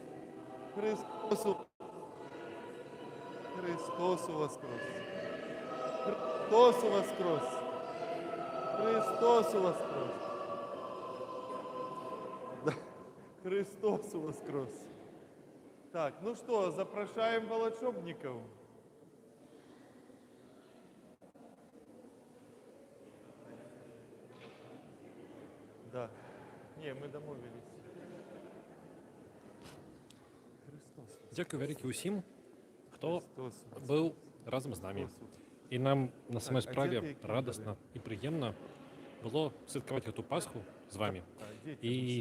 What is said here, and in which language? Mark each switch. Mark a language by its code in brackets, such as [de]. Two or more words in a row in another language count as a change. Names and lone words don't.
[ru] Христос Христос воскрес! Христос воскрес! Христос воскрес! Да. Христос воскрес! Так, ну что, запрошаем волшебников. Да. Не, мы домовились. Христос. [uk] Дякую велике усім, хто Христос. був разом з нами. І нам на самій Так, а справі діти, які радісно були? і приємно було святкувати цю Пасху з вами. [ru] А, дети [uk] І